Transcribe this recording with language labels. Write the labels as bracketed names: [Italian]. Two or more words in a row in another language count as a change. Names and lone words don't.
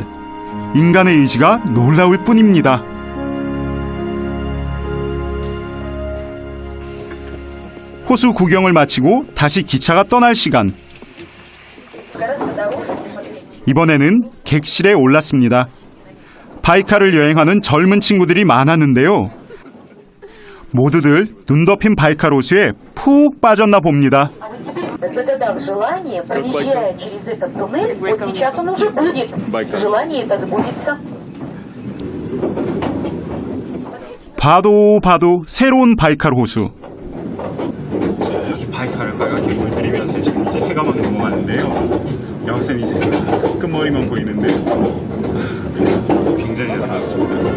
[Korean] 인간의 의지가 놀라울 뿐입니다. 호수 구경을 마치고 다시 기차가 떠날 시간. 이번에는 객실에 올랐습니다. 바이칼을 여행하는 젊은 친구들이 많았는데요. 모두들 눈 덮인 바이칼 호수에 푹 빠졌나 봅니다. [Russian] Загадав желание, проезжая через этот туннель, вот сейчас он уже будет. Желание это сбудется. [Korean] 봐도 새로운 바이칼 호수. 바이칼을 빨갛게 물들이면서 지금 이제 해가 막 넘어가는데요. 여기서는 이제 끝머리만 보이는데 굉장히 아름답습니다.